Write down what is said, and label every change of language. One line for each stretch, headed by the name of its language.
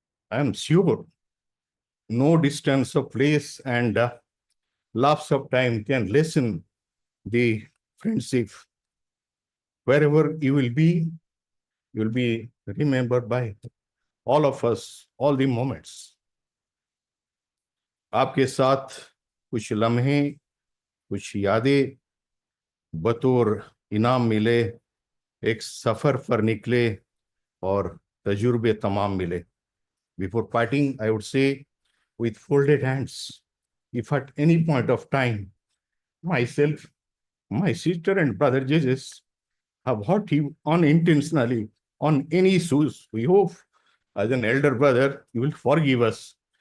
English: I am sure no distance of place and lapse of time can lessen the friendship. Wherever you will be remembered by all of us, all the moments.
Hindi: आपके साथ कुछ लम्हे, कुछ यादें बतौर इनाम मिले, एक सफर पर निकले और तजुर्बे तमाम मिले.
English: Before parting, I would say with folded hands, if at any point of time, myself, my sister and brother judges have hurt you unintentionally on any issues, we hope as an elder brother, you will forgive us.